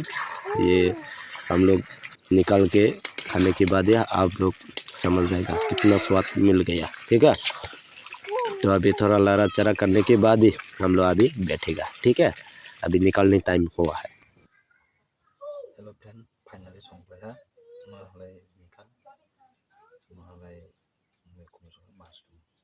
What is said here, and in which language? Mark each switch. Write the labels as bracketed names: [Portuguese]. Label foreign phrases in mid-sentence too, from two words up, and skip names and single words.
[Hindi] ये हम लोग निकाल के खाने के बाद ही आप लोग समझ जाएगा कितना स्वाद मिल गया, ठीक है। तो अभी थोड़ा लड़ा चढ़ा करने के बाद ही हम लोग अभी बैठेगा, ठीक है। अभी निकलने टाइम हुआ है। [English] hello friend, [Bodo] फाइनली संबाय हा मालाय मिखा मालाय मैगं संबाय माशरूम